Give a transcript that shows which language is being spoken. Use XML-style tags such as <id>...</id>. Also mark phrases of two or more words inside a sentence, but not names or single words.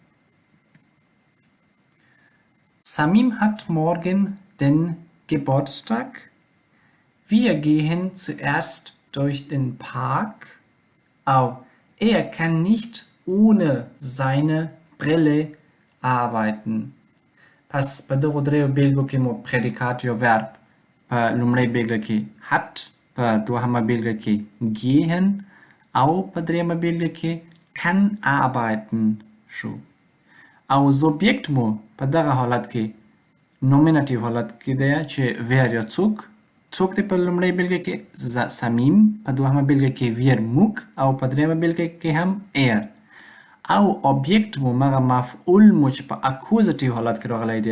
<de>Samim hat morgen den Geburtstag. Wir gehen zuerst durch den Park. Er kann nicht ohne seine Brille arbeiten.</de> <ps>پس په دغو دریو بیلګو کې مو پریډیکات یا ورب په لومړۍ بیلګه کې hat، په دوهمه بیلګه کې gehen او په دریمه بیلګه کې</ps> <de>kann arbeiten</de> <ps>شو. او سوبجکت مو په دغه حالت کې نومینټیو حالت کې دی چې ویر یا څوک دی په لومړۍ بیلګه کې صمیم، په دوهمه بیلګه کې ویر موږ او په دریمه بیلګه کې هم ایر. او objekt مو مغه مفعول مو چې په اکوزیټیو حالت کې راغلی دی.</ps>